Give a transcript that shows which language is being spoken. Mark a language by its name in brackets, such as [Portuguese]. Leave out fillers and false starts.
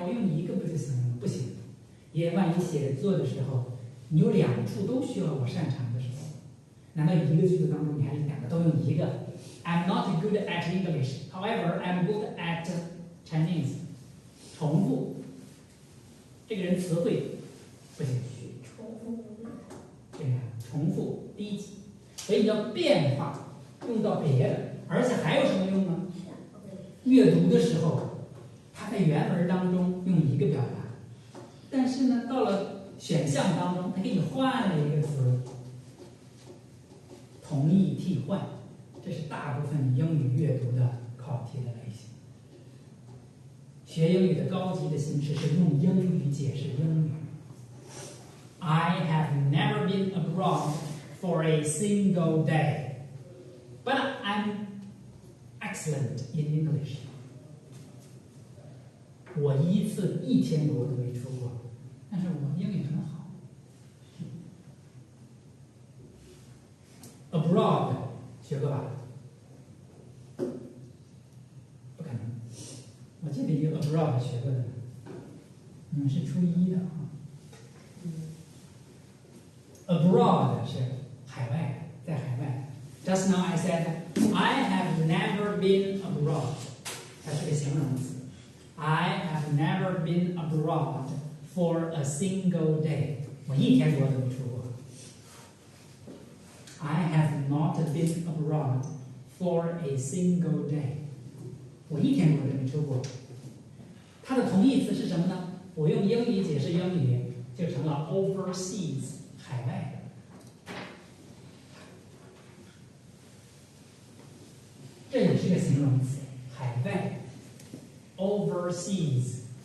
[Chinese] 我用一个不就行了吗？不行，也万一写作的时候，你有2处都需要我擅长的时候，难道一个句子当中你还是2个都用一个 ？ [English] I'm not good at English. However, I'm good at Chinese. [Chinese] 重复，这个人词汇不行，对呀，重复低级，所以要变化，用到别的，而且还有什么用呢？阅读的时候，它在原文当中用一个表达，但是呢，到了选项当中，它给你换了一个词，同义替换，这是大部分英语阅读的考题的类型。学英语的高级的形式是用英语解释英语。 [English] I have never been abroad for a single day, but I'm excellent in English. [Chinese] 我一天国都没出过，但是我英语很好。 Abroad 学过吧？不可能，我记得一个 abroad 学过的，你们是初1的啊。 Abroad 是海外，在海外。 [English] Just now I said I have never been abroad. [Chinese] 它是个形容词。 [English] I have never been abroad for a single day. [Chinese] 我一天国都没出过。 [English] I have not been abroad for a single day. [Chinese] 我一天国都没出过。它的同义词是什么呢？我用英语解释英语，就成了 overseas 海外的。这也是个形容词，海外 overseas。